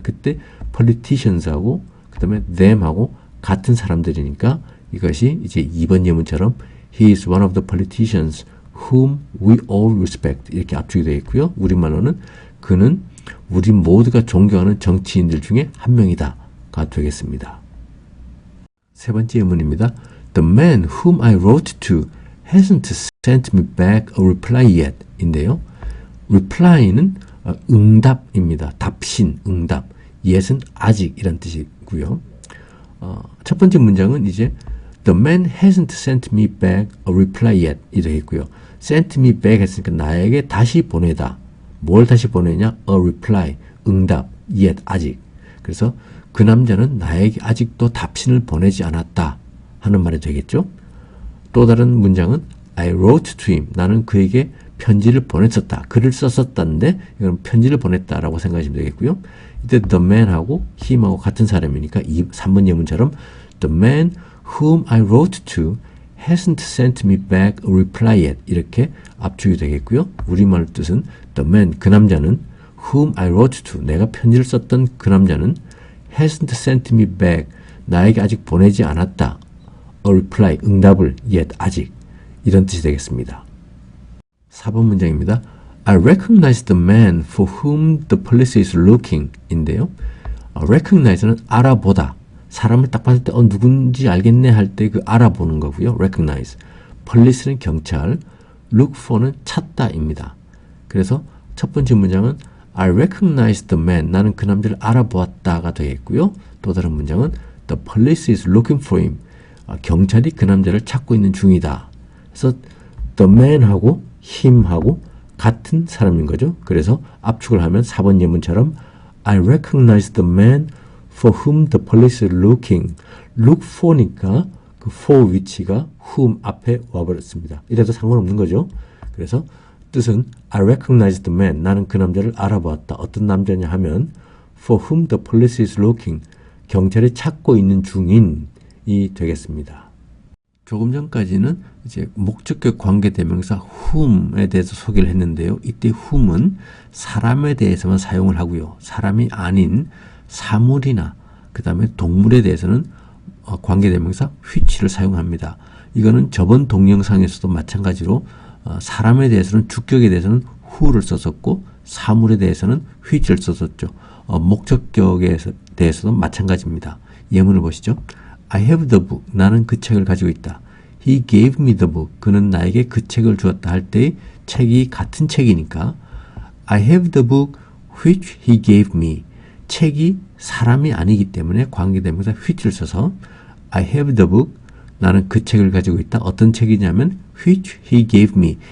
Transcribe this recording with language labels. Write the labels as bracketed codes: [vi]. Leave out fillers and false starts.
[ko] 그때 politicians하고 그 다음에 them하고 같은 사람들이니까 이것이 이제 2번 예문처럼 [en] he is one of the politicians whom we all respect [ko] 이렇게 압축이 되어 있고요. 우리말로는 그는 우리 모두가 존경하는 정치인들 중에 한 명이다가 되겠습니다. 세 번째 예문입니다. [en] The man whom I wrote to hasn't sent me back a reply yet 인데요. [ko] reply는 응답입니다. 답신, 응답. yet은 아직 이란 뜻이고요. 첫 번째 문장은 이제 [en] The man hasn't sent me back a reply yet 이 되겠고요. [ko] sent me back 했으니까 나에게 다시 보내다. 뭘 다시 보내냐? a reply, 응답, yet, 아직. 그래서 그 남자는 나에게 아직도 답신을 보내지 않았다 하는 말이 되겠죠. 또 다른 문장은 [en] I wrote to him, [ko] 나는 그에게 편지를 보냈었다. 글을 썼었다는데 이건 편지를 보냈다라고 생각하시면 되겠고요. 이때 the man하고 him하고 같은 사람이니까 3번 예문처럼 [en] the man whom I wrote to hasn't sent me back a reply yet. [ko] 이렇게 압축이 되겠고요. 우리말 뜻은 the man, 그 남자는 [en] whom I wrote to, [ko] 내가 편지를 썼던 그 남자는 [en] hasn't sent me back, [ko] 나에게 아직 보내지 않았다. a reply, 응답을 yet, 아직. 이런 뜻이 되겠습니다. 4번 문장입니다. [en] I recognize the man for whom the police is looking 인데요. [ko] recognize는 알아보다. 사람을 딱 봤을 때 누군지 알겠네 할 때 그 알아보는 거고요. recognize. police는 경찰, look for는 찾다입니다. 그래서 첫 번째 문장은 [en] I recognize the man. [ko] 나는 그 남자를 알아보았다가 되겠고요. 또 다른 문장은 [en] The police is looking for him. [ko] 경찰이 그 남자를 찾고 있는 중이다. 그래서 the man하고 him하고 같은 사람인 거죠. 그래서 압축을 하면 4번 예문처럼 [en] I recognize the man for whom the police is looking. [ko] look for니까 그 for 위치가 whom 앞에 와버렸습니다. 이래도 상관없는 거죠. 그래서 뜻은 [en] I recognize the man. [ko] 나는 그 남자를 알아보았다. 어떤 남자냐 하면 [en] for whom the police is looking. [ko] 경찰이 찾고 있는 중인이 되겠습니다. 조금 전까지는 이제 목적격 관계대명사 whom에 대해서 소개를 했는데요. 이때 whom은 사람에 대해서만 사용을 하고요. 사람이 아닌 사물이나 그 다음에 동물에 대해서는 관계대명사 which를 사용합니다. 이거는 저번 동영상에서도 마찬가지로 사람에 대해서는 주격에 대해서는 who를 썼었고 사물에 대해서는 which를 썼었죠. 목적격에 대해서도 마찬가지입니다. 예문을 보시죠. [en] I have the book. [ko] 나는 그 책을 가지고 있다. [en] He gave me the book. [ko] 그는 나에게 그 책을 주었다 할 때 책이 같은 책이니까 [en] I have the book which he gave me. [ko] 책이 사람이 아니기 때문에 관계대명사 which를 써서 [en] I have the book. [ko] 나는 그 책을 가지고 있다. 어떤 책이냐면 [en] which he gave me.